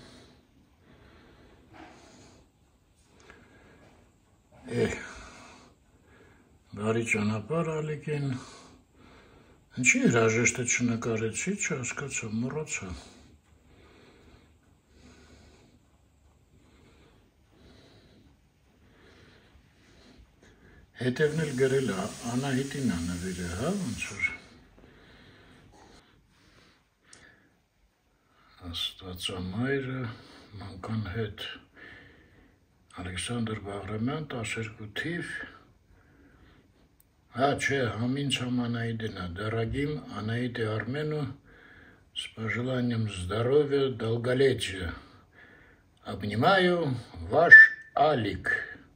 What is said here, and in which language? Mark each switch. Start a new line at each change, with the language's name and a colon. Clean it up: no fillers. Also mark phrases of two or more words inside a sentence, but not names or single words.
Armenian: Բարի ճանապարհ Ալիկին, ինչի հրաժեշտը չնկարեցի, չհասկացա, մոռացա։ Հետևն էլ գրել է, Անահիտին է նվիրել, հա, ոնց որ։ Աստվածամայրը, մանկան հետ, Ալեքսանդր Բաղրամյան, 12 թիվ, հա, չէ, համինցամ
Russian: Анаидина, дорогим Анаиде Армену, с пожеланием здоровья, долголетия. Обнимаю, ваш Алик.